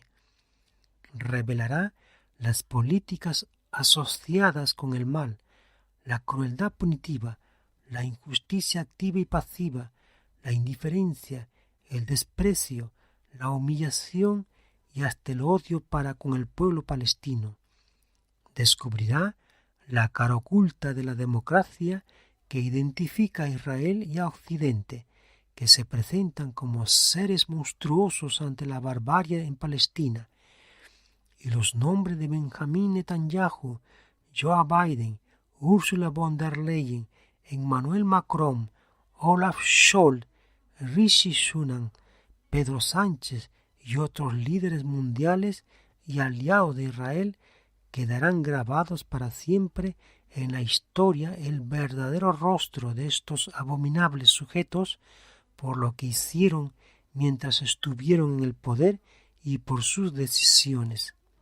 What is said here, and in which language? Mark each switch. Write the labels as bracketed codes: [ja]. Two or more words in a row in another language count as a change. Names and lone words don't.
[es] Revelará las políticas asociadas con el mal, la crueldad punitiva, la injusticia activa y pasiva, la indiferencia, el desprecio, la humillación y hasta el odio para con el pueblo palestino. Descubrirá la cara oculta de la democracia que identifica a Israel y a Occidente, que se presentan como seres monstruosos ante la barbarie en Palestina, y los nombres de Benjamin Netanyahu, Joe Biden, Ursula von der Leyen, Emmanuel Macron, Olaf Scholz, Rishi Sunak, Pedro Sánchez y otros líderes mundiales y aliados de Israel quedarán grabados para siempre en la historia el verdadero rostro de estos abominables sujetos por lo que hicieron mientras estuvieron en el poder y por sus decisiones.